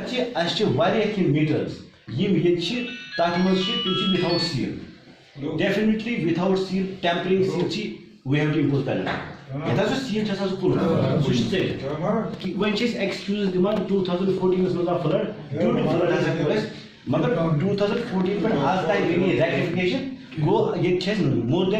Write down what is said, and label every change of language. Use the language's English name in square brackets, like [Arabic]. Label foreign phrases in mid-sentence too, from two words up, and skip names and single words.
[Kashmiri] واریاہ کینٛہہ میٖٹٲرٕس یِم ییٚتہِ چھِ تَتھ منٛز چھِ تِم چھِ [English] without seal definitely without seal tampering seal [Kashmiri] چھِ [English] we have to impose penalty [Kashmiri] یَتھ ہسا سیٖل چھِ آسان سُہ کُنوُہ سُہ چھِ ژٔٹِتھ وۄنۍ چھِ أسۍ ایٚکسکیوٗز دِوان 2014 منٛز آو فٕلڈ [English] due to failed [Kashmiri] ہسا کوٚر اَسہِ مگر 2014 پٮ۪ٹھ آز تانۍ گٔے نہٕ ریکٹِفِکیشن گوٚو ییٚتہِ چھِ اَسہِ [English] more than